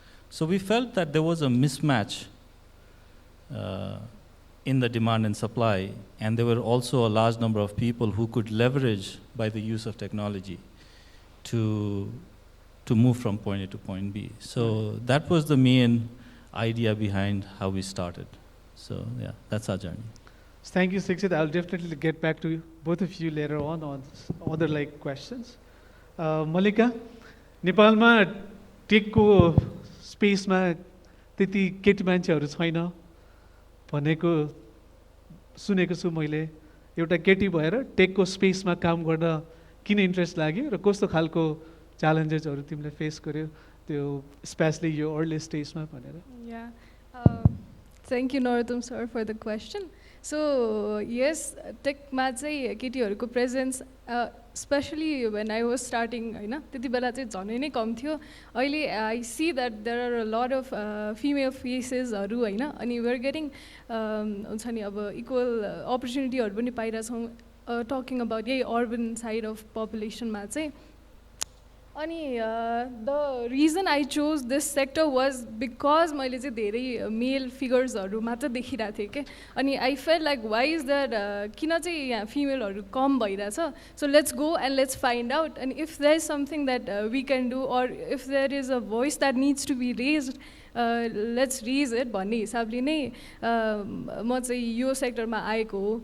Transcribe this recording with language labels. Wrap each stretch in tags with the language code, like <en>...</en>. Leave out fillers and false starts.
<en>So we felt that there was a mismatch in the demand and supply, and there were also a large number of people who could leverage by the use of technology to move from point A to point B. So that was the main idea behind how we started. So yeah, that's our journey. Thank you, Sixit. I'll definitely get back to you, both of you later on other like questions.</en> <ne>Mallika, नेपालमा टेकको स्पेसमा त्यति केटी मान्छेहरू छैन भनेको सुनेको छु मैले। एउटा केटी भएर टेकको स्पेसमा काम गर्न किन इन्ट्रेस्ट लाग्यो र कस्तो खालको च्यालेन्जेसहरू तिमीले फेस गर्यो त्यो स्पेशली यो अर्ली स्टेजमा भनेर?</ne> <en>Yeah. Thank you, Narottam sir, for the question. So yes,</en> <ne>टेकमा चाहिँ केटीहरूको presence specially</ne> <en>when I was starting</en> <ne>हैन त्यति बेला चाहिँ झनै नै कम थियो।</ne> <en>अहिले I see that there are a lot of female facesहरू हैन, अनि we are getting</en> <ne>हुन्छ नि अब इक्वल अपर्च्युनिटीहरू पनि पाइरहेछौँ</ne> <en>talking about यही urban side of populationमा चाहिँ। अनि the reason I chose this sector was because</en> <ne>मैले चाहिँ धेरै मेल फिगर्सहरू मात्र देखिरहेको थिएँ के,</ne> <en>अनि I felt like why is that</en> <ne>किन चाहिँ यहाँ फिमेलहरू कम भइरहेछ,</ne> <en>so let's go and let's find out, and if there is something that we can do, or if there is a voice that needs to be raised, let's raise it</en> <ne>भन्ने हिसाबले नै म चाहिँ यो सेक्टरमा आएको हो।</ne>